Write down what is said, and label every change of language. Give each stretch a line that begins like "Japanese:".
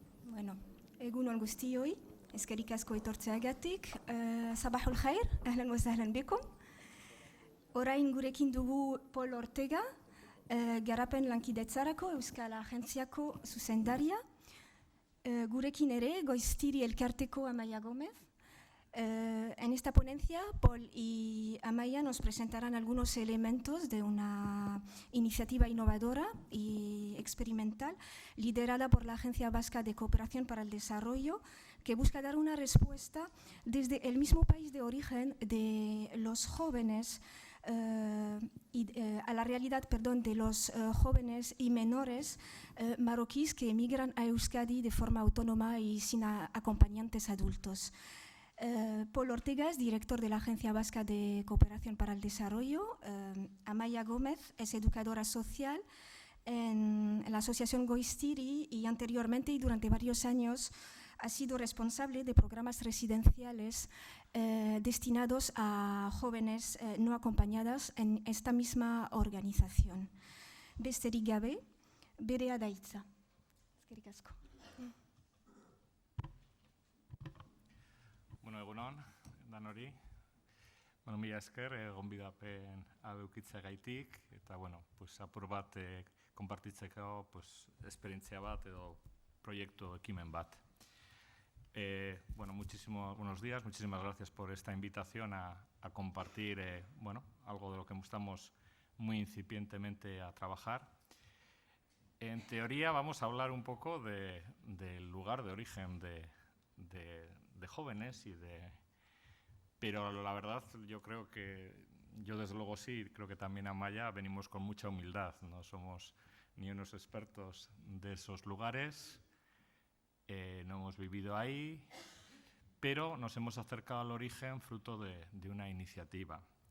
Basque: Bueno, egun on guztioi, eskerrik asko etortzeagatik.
Arabic: Sabahul khair, ahlan wa sahlan bikum.
Basque: Orain gurekin dugu Pol Ortega, garapen lankidetzarako Euskal Agentziako zuzendaria. Gurekin ere, Goiztiri elkarteko Amaia Gómez.
Spanish: En esta ponencia, Pol y Amaia nos presentarán algunos elementos de una iniciativa innovadora y experimental liderada por la Agencia Vasca de Cooperación para el Desarrollo, que busca dar una respuesta desde el mismo país de origen de los jóvenes a la realidad, de los jóvenes y menores marroquíes que emigran a Euskadi de forma autónoma y sin acompañantes adultos. Pol Ortega es director de la Agencia Vasca de Cooperación para el Desarrollo. Amaia Gómez es educadora social en la asociación Goiztiri y anteriormente y durante varios años ha sido responsable de programas residenciales destinados a jóvenes no acompañadas en esta misma organización.
Basque: Besterik gabe, berea da hitza. Eskerrik asko. Bueno, egunon, danori. Bueno, mila esker, gonbidapen hau eukitzeagaitik, eta, bueno, pues, apur bat konpartitzeko esperientzia bat edo proiektu ekimen bat.
Spanish: Bueno, buenos días, muchísimas gracias por esta invitación a compartir, bueno, algo de lo que estamos muy incipientemente a trabajar. En teoría vamos a hablar un poco del lugar de origen de jóvenes pero la verdad yo creo que, yo desde luego sí, creo que también Amaia venimos con mucha humildad, no somos ni unos expertos de esos lugares, no hemos vivido ahí, pero nos hemos acercado al origen fruto de una iniciativa.